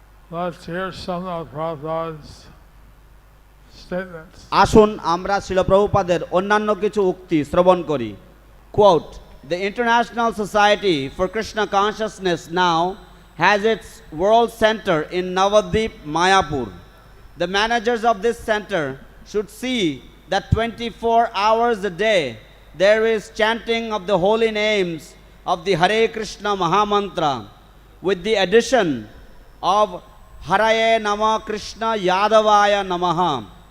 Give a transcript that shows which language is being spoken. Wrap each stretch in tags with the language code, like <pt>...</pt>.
<en>Let's hear some of Prabhupada's statements.</en> <bn>আসুন আমরা শিল প্রভুপাদের অন্যান্য কিছু উক্তি শ্রবণ করি।</bn> <en>Quote, "The International Society for Krishna Consciousness now has its world center in Navadvip, Mayapur. The managers of this center should see that 24 hours a day there is chanting of the holy names of the Hare Krishna Mahamantra with the addition of Haraye Nama Krishna Yadavaya Namaha.</en>